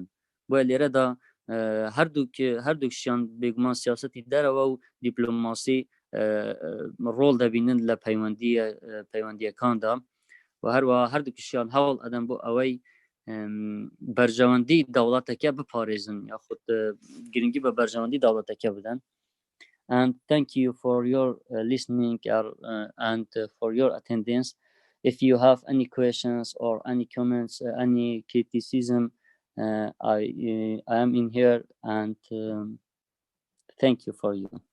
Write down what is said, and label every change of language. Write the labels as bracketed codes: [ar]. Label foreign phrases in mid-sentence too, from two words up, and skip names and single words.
[ckb] بۆیە لێرەدا هەردووکشیان بێگومان سیاسەتی دەرەوە و دیپلۆماسی ڕۆڵ دەبینن لە پەیوەندیەکاندا و هەروە هەردووکشیان هەوڵ ئەدەن بۆ ئەوەی بەرژەوەندی دەوڵەتەکە بپارێزن یاخود گرنگی بە بەرژەوەندی دەوڵەتەکە بدەن. [en] And thank you for your listening and for your attendance. If you have any questions or any comments, any criticism, I am in here, and thank you for you.